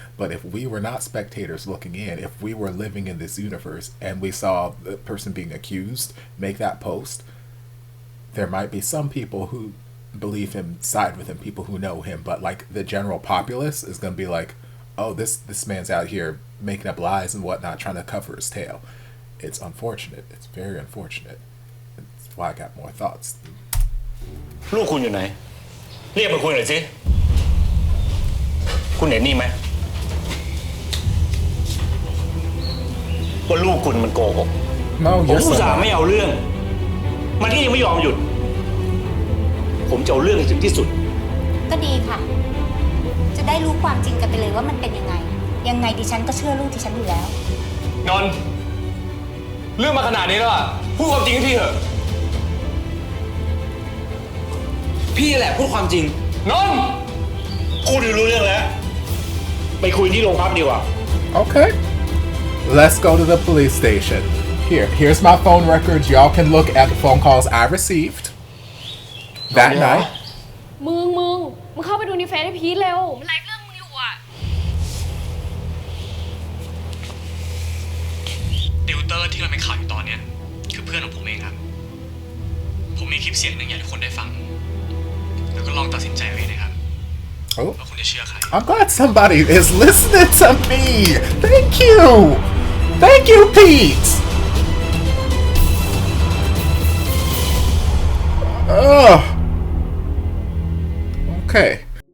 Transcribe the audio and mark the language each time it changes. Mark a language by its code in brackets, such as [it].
[en] But if we were not spectators looking in, if we were living in this universe and we saw the person being accused make that post, there might be some people who believe him, side with him, people who know him, but like the general populace is going to be like, oh, this man's out here making up lies and whatnot, trying to cover his tail. It's unfortunate. It's very unfortunate. That's why I got more thoughts. [th] ลูกคุณอยู่ไหนเรียกมาคุยหน่อยสิคุณเห็นนี่ไหมว่าลูกคุณมันโกหก [en] No, [th] ผมอุตส่าห์ไม่เอาเรื่องมันก็ยังไม่ยอมหยุดผมจะเอาเรื่องให้ถึงที่สุด ก็ดีค่ะจะได้รู้ความจริงกันไปเลยว่ามันเป็นยังไงยังไงดิฉันก็เชื่อลูกดิฉันอยู่แล้ว นนท์เรื่องมาขนาดนี้แล้วอ่ะพูดความจริงให้พี่เถอะพี่แหละพูดความจริงนนท์ พูดรู้เรื่องแล้วไปคุยที่โรงพักดีกว่า [en] Okay. Let's go to the police station. Here's my phone records. Y'all can look at the phone calls I received that night. [th] มึงเข้าไปดูในเฟซให้พีทเร็วมันไลฟ์เรื่องมึงอยู่อ่ะ ติวเตอร์ที่เราเป็นข่าวอยู่ตอนเนี้ยคือเพื่อนของผมเองครับผมมีคลิปเสียงหนึ่งอยากให้คนได้ฟังแล้วก็ลองตัดสินใจเอาเองนะครับ [en] Oh. [th] ว่าคุณจะเชื่อใคร [en] I'm glad somebody is listening to me. Thank you. Thank you, Pete. Okay.